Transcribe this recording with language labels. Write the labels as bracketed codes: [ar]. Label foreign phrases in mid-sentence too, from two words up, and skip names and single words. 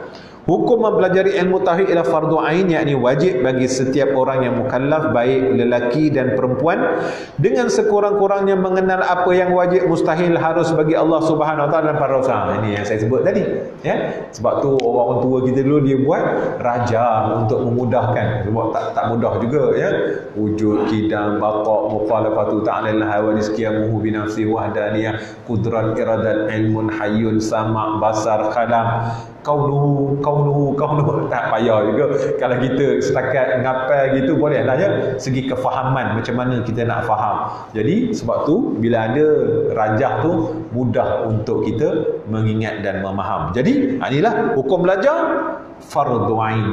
[ms] Hukum mempelajari ilmu tauhid ialah fardu ain, yakni wajib bagi setiap orang yang mukallaf, baik lelaki dan perempuan, dengan sekurang-kurangnya mengenal apa yang wajib mustahil harus bagi Allah [ar] سبحانه وتعالى [ms] dan para rasul. Ini yang saya sebut tadi, Sebab tu orang tua kita dulu dia buat rajam untuk memudahkan, sebab tak mudah juga, [ar] وجود قدم بقاء مخالفة تعالى الحوا قيامه بنفسه وحدانية قدرة إرادة علم حي سمع بصر كلام كونه [ms] tak payah juga. Kalau kita setakat ngapal gitu bolehlah, segi kefahaman macam mana kita nak faham. Jadi sebab tu bila ada rajah tu mudah untuk kita mengingat dan memaham. Jadi inilah hukum belajar fardu ain.